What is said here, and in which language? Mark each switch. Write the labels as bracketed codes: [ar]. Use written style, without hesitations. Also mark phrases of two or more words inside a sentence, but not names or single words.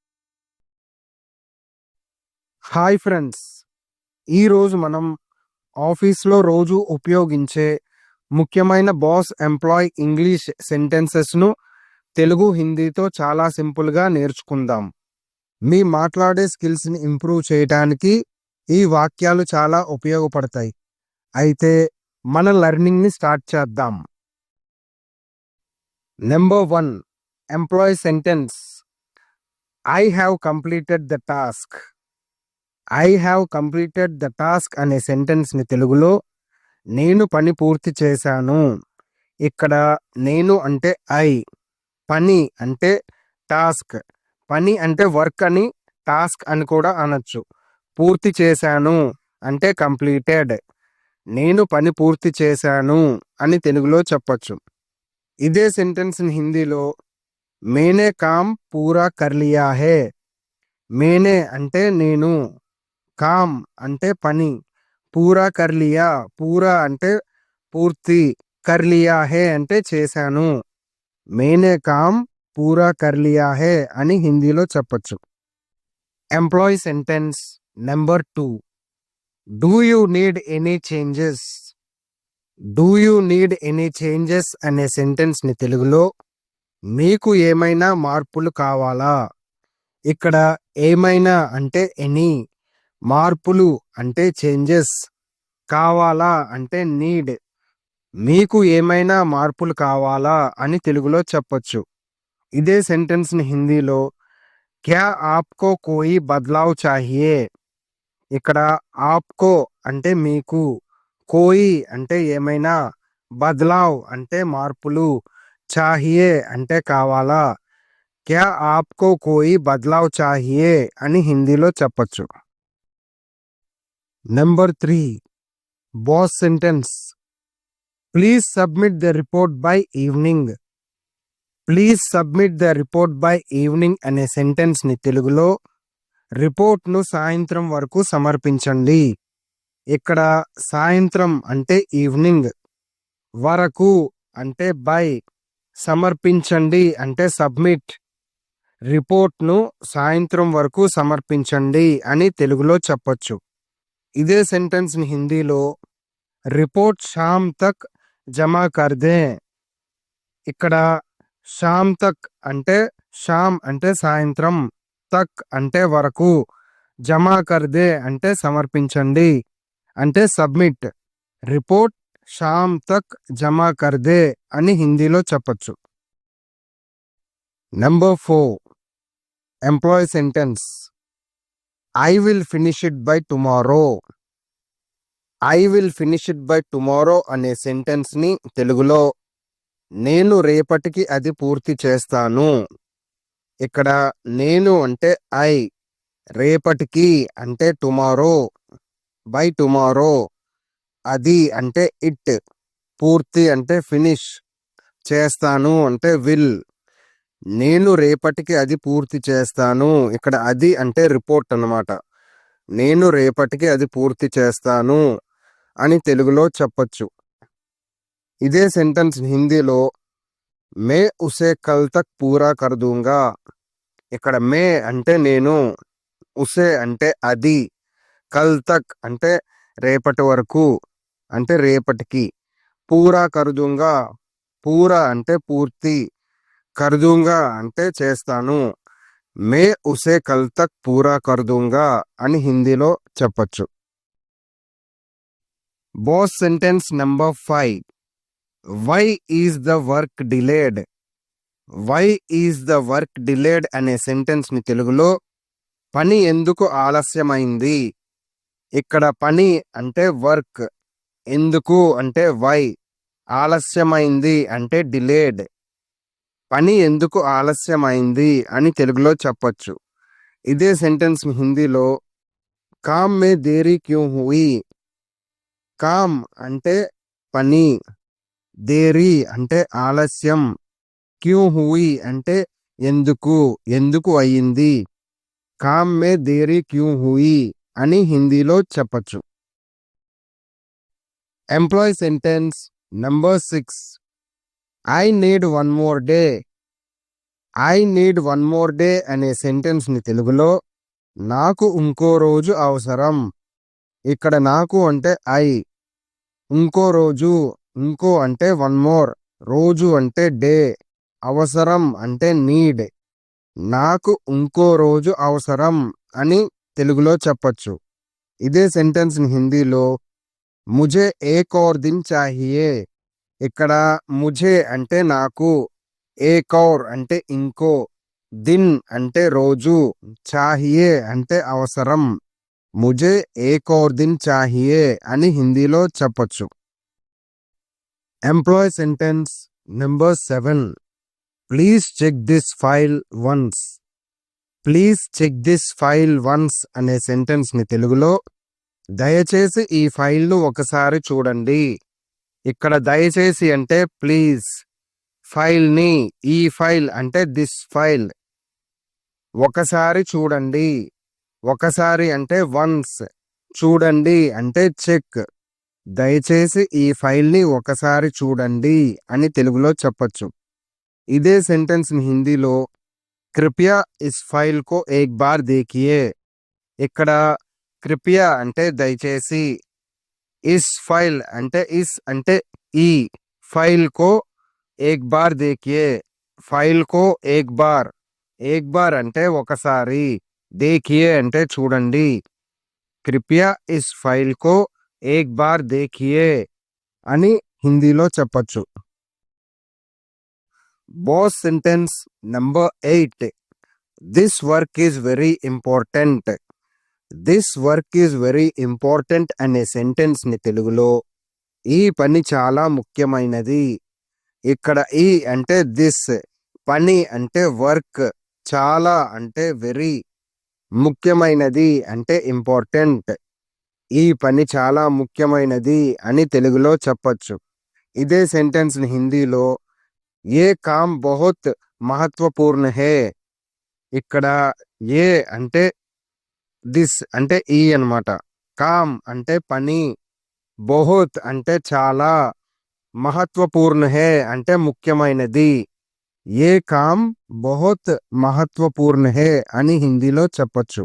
[en] Hi friends, [te] ఈరోజు మనం ఆఫీస్లో రోజు ఉపయోగించే ముఖ్యమైన [en] boss employee English sentences [te] తెలుగు హిందీతో చాలా సింపుల్గా నేర్చుకుందాం. మీ మాట్లాడే [en] skills improve [te] చేయడానికి ఈ వాక్యాలు చాలా ఉపయోగపడతాయి. అయితే మన లెర్నింగ్ని స్టార్ట్ చేద్దాం. [en] Number 1 employee sentence. I have completed the task. I have completed the task [te] అనే సెంటెన్స్ని తెలుగులో నేను పని పూర్తి చేశాను. ఇక్కడ నేను అంటే ఐ, పని అంటే టాస్క్. పని అంటే వర్క్ అని, టాస్క్ అని కూడా అనొచ్చు. పూర్తి చేశాను అంటే కంప్లీటెడ్. నేను పని పూర్తి చేశాను అని తెలుగులో చెప్పొచ్చు. ఇదే సెంటెన్స్ని హిందీలో [hi] मैंने काम पूरा कर लिया है. [te] మేనే అంటే నేను, కామ్ అంటే పని, [hi] पूरा कर लिया, पूरा [te] అంటే పూర్తి, [hi] कर लिया है [te] అంటే చేశాను. [hi] मैंने काम पूरा कर लिया है [te] అని హిందీలో చెప్పొచ్చు. [en] Employee sentence number 2. Do you need any changes. Do you need any changes [te] అనే సెంటెన్స్ని తెలుగులో మీకు ఏమైనా మార్పులు కావాలా. ఇక్కడ ఏమైనా అంటే ఎనీ, మార్పులు అంటే చేంజెస్, కావాలా అంటే నీడ్. మీకు ఏమైనా మార్పులు కావాలా అని తెలుగులో చెప్పొచ్చు. ఇదే సెంటెన్స్ని హిందీలో [hi] क्या आपको कोई बदलाव चाहिए. [te] ఇక్కడ ఆప్కో అంటే మీకు, కోయి అంటే ఏమైనా, బద్లావ్ అంటే మార్పులు, చాహియే అంటే కావాలా. [hi] क्या आपको कोई बदलाव चाहिए [te] అని హిందీలో చెప్పొచ్చు. [en] Number 3 boss sentence. Please submit the report by evening. Please submit the report by evening [te] అనే సెంటెన్స్ని తెలుగులో రిపోర్ట్ను సాయంత్రం వరకు సమర్పించండి. ఇక్కడ సాయంత్రం అంటే ఈవినింగ్, వరకు అంటే బై, సమర్పించండి అంటే సబ్మిట్. రిపోర్ట్ను సాయంత్రం వరకు సమర్పించండి అని తెలుగులో చెప్పొచ్చు. ఇదే సెంటెన్స్ని హిందీలో [hi] रिपोर्ट शाम तक जमा कर दे. [te] ఇక్కడ [hi] शाम तक [te] అంటే షామ్ అంటే సాయంత్రం, తక్ అంటే వరకు, [hi] जमा कर दे [te] అంటే సమర్పించండి అంటే సబ్మిట్. [hi] रिपोर्ट शाम तक जमा कर दे [te] అని హిందీలో చెప్పొచ్చు. [en] Number 4 employee sentence. I will finish it by tomorrow. I will finish it by tomorrow [te] అనే సెంటెన్స్ని తెలుగులో నేను రేపటికి అది పూర్తి చేస్తాను. ఇక్కడ నేను అంటే ఐ, రేపటికి అంటే టుమారో, [en] by tomorrow, [te] అది అంటే ఇట్, పూర్తి అంటే ఫినిష్, చేస్తాను అంటే విల్. నేను రేపటికి అది పూర్తి చేస్తాను. ఇక్కడ అది అంటే రిపోర్ట్ అన్నమాట. నేను రేపటికి అది పూర్తి చేస్తాను అని తెలుగులో చెప్పొచ్చు. ఇదే సెంటెన్స్ హిందీలో [hi] मैं उसे कल तक पूरा कर दूँगा. [te] ఇక్కడ మే అంటే నేను, ఉసే అంటే అది, [hi] कल तक [te] అంటే రేపటి వరకు అంటే రేపటికి, [hi] पूरा कर दूँगा, पूरा [te] అంటే పూర్తి, [hi] कर दूँगा [te] అంటే చేస్తాను. [hi] मैं उसे कल तक पूरा कर दूँगा [te] అని హిందీలో చెప్పొచ్చు. [en] Boss sentence number 5. Why is the work delayed. Why is the work delayed [te] అనే సెంటెన్స్ని తెలుగులో పని ఎందుకు ఆలస్యమైంది. ఇక్కడ పని అంటే వర్క్, ఎందుకు అంటే వై, ఆలస్యమైంది అంటే డిలేడ్. పని ఎందుకు ఆలస్యమైంది అని తెలుగులో చెప్పొచ్చు. ఇదే సెంటెన్స్ హిందీలో [hi] काम में देरी क्यों हुई. [te] కామ్ అంటే పని, దేరీ అంటే ఆలస్యం, [hi] क्यों हुई [te] అంటే ఎందుకు, ఎందుకు అయ్యింది. [hi] काम में देरी क्यों हुई [te] అని హిందీలో చెప్పొచ్చు. [en] Employee sentence number 6. I need 1 more day. I need one more day [te] అనే సెంటెన్స్ ని తెలుగులో నాకు ఇంకో రోజు అవసరం. ఇక్కడ నాకు అంటే ఐ, ఇంకో రోజు, ఇంకో అంటే [en] one more, [te] రోజు అంటే డే, అవసరం అంటే నీడ్. నాకు ఇంకో రోజు అవసరం అని తెలుగులో చెప్పొచ్చు. ఇదే సెంటెన్స్ ని హిందీలో [hi] मुझे एक और दिन चाहिए. [te] ఇక్కడ ముझे అంటే నాకు, [hi] एक और [te] అంటే ఇంకో, దిన్ అంటే రోజు, చాహియే అంటే అవసరం. [hi] मुझे एक और दिन चाहिए [te] అని హిందీలో చెప్పొచ్చు. [en] Employee sentence number 7. Please check this file once. Please check this file once [te] అనే సెంటెన్స్ ని తెలుగులో దయచేసి ఈ ఫైల్ను ఒకసారి చూడండి. ఇక్కడ దయచేసి అంటే ప్లీజ్, ఫైల్ ని, ఈ ఫైల్ అంటే [en] this file, [te] ఒకసారి చూడండి. ఒకసారి అంటే వన్స్, చూడండి అంటే చెక్. దయచేసి ఈ ఫైల్ ని ఒకసారి చూడండి అని తెలుగులో చెప్పొచ్చు. ఇదే సెంటెన్స్ ని హిందీలో [hi] कृपया इस फ़ाइल को एक बार देखिए. ఇక్కడ కృపయా [te] అంటే దయచేసి, [hi] इस फ़ाइल అంటే ఇస్ [te] అంటే ఈ, [hi] फ़ाइल को एक बार देखिए, फ़ाइल को एक बार, एक बार [te] అంటే ఒకసారి, [hi] దేఖియే [te] అంటే చూడండి. [hi] कृपया इस फ़ाइल को एक बार देखिए [te] అని హిందీలో చెప్పొచ్చు. [en] Boss sentence number 8. This work is very important. This work is very important [te] అనే సెంటెన్స్ ని తెలుగులో ఈ పని చాలా ముఖ్యమైనది. ఇక్కడ ఈ అంటే దిస్, పని అంటే వర్క్, చాలా అంటే వెరీ, ముఖ్యమైనది అంటే ఇంపార్టెంట్. ఈ పని చాలా ముఖ్యమైనది అని తెలుగులో చెప్పొచ్చు. ఇదే సెంటెన్స్ ని హిందీలో [hi] ये काम बहुत महत्वपूर्ण है. [te] ఇక్కడ ఏ అంటే దిస్ అంటే ఈ అన్నమాట, కామ్ అంటే పని, బహుత్ అంటే చాలా, [hi] महत्वपूर्ण है [te] అంటే ముఖ్యమైనది. [hi] ये काम बहुत महत्वपूर्ण है [te] అని హిందీలో చెప్పొచ్చు.